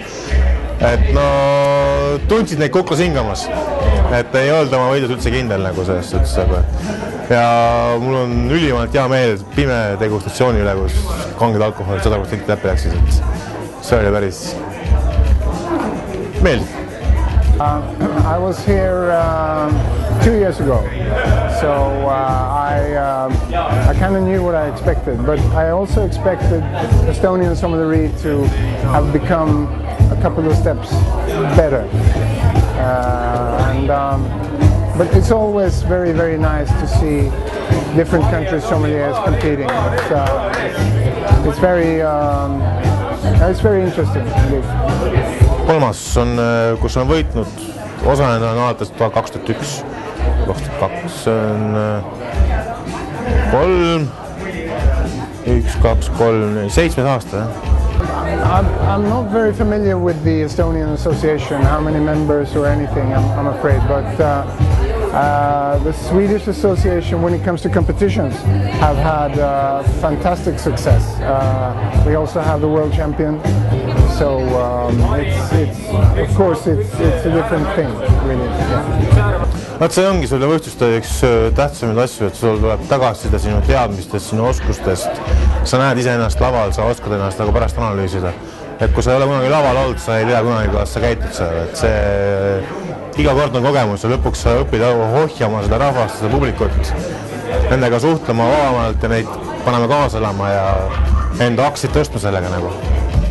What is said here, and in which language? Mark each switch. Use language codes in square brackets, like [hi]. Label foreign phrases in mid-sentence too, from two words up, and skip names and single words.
[et] Et no tundsid neid kuklas hingamas, et ei olnud oma võidus üldse kindel nagu sellest üldse. Ja mul on ülimalt hea meel pime degustatsiooni üle, kus kanged alkoholid 100% läbi läksid, et see oli päris meeldiv. [en] I was here 2 years ago, so I kind of knew what I expected, but I also expected Estonian Sommelier to have become a couple of steps better. But it's always very, very nice to see different countries' sommeliers competing. It's very interesting. [et] Kolmas on, kus on võitnud, osalenud on alates 2001, 2002 on 7 aasta. [en] I'm not very familiar with the Estonian Association, how many members or anything, I'm afraid, but the Swedish Association, when it comes to competitions, have had fantastic success. We also have the world champion, so of course it's a different thing, really. [et] Vaat see ongi sulle võistluste üks tähtsamaid asju, et sul tuleb tagasisida sinu teadmistest, sinu oskustest. Sa näed iseennast laval, sa oskad ennast nagu pärast analüüsida. Et kui sa ei ole kunagi laval olnud, sa ei tea kunagi, kuidas sa käitud seal. Et see iga kord on kogemus ja lõpuks sa õpid hohjama seda rahvast, seda publikut, nendega suhtlema vabamalt ja neid paneme kaasa elama ja enda aksid tõstma sellega nagu.